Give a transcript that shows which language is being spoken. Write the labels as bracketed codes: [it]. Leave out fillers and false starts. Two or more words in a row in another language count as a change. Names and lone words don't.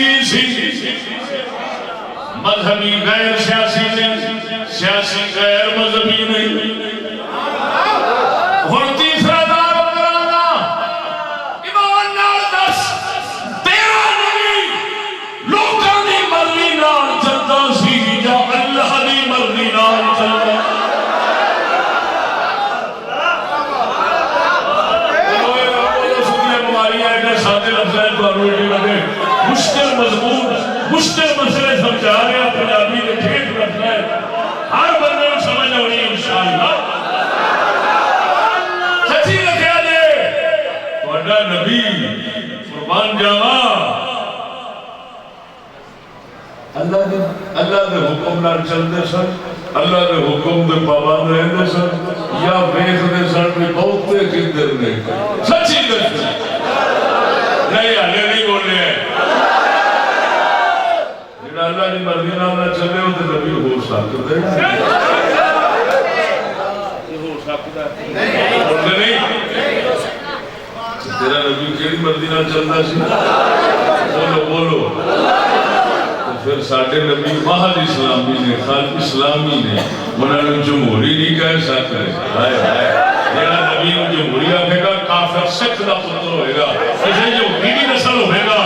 [pa] مذہبی غیر سیاسی نہیں، سیاسی غیر مذہبی نہیں۔ ہن تیسرا دار کرانا ایمان نال دس تیرا نبی لوکاں دی مرضی نال چلدا سی یا اللہ دی مرضی نال چلدا؟ مشکل مضمون مشکل مسئلے سمجھا رہے ہیں، پنجابی نے ٹھیک رکھنا ہے، ہر بندے کو سمجھ آنی [ar] انشاءاللہ۔ [pa] سچی رکھیا جے تہاڈا نبی قربان جاواں اللہ دے حکم نال چلدے سن، اللہ دے حکم دے پابند رہندے سن، یا ویکھدے سن کہ بہتے کدھر نے؟ سچی دس نہیں ہلے نہیں بولے ہیں۔ جڑا اللہ کی مرضی نال نہ چلے وہ تے نبی ہو سکدا ہے؟ ہو سکدا ہے؟ [ur] بولتے نہیں؟ [pa] تیرا نبی کیڑی مرضی نال چلدا سی؟ بولو بولو۔ تو پھر ساڈے نبی محض اسلامی نے، خالق اسلامی نے، انہاں نوں جمہوری نہیں کہہ سکتے۔ ہائے ہائے، جڑا نبی نوں جمہوری آکھے گا کافر سکھ دا پتر ہوئے گا، اسے یہودی دی نسل ہوئے گا۔